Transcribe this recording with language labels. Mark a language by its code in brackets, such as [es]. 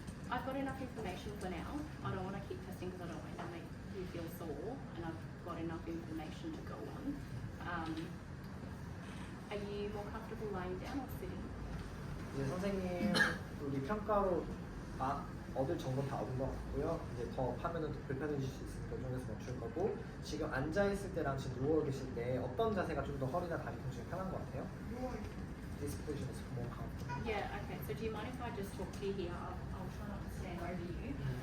[en] I've got enough information for now. I don't want to keep testing because I don't want to make you feel sore, and I've got enough information to go on. Are you more comfortable lying down or sitting? [ko] 이제 선생님 우리 평가로 얻을 정보는 다 얻은 것 같고요. 이제 더 하면은 더 불편해질 수 있으니까 이 정도에서 멈출 거고 지금 앉아 있을 때랑 지금 누워 계실 때 어떤 자세가 좀 더 허리나 다리 통증이 편한 것 같아요? 누워있어. [en] This position is more comfortable. Yeah, okay. So do you mind if I just talk to you here? I'll try not to stand over you.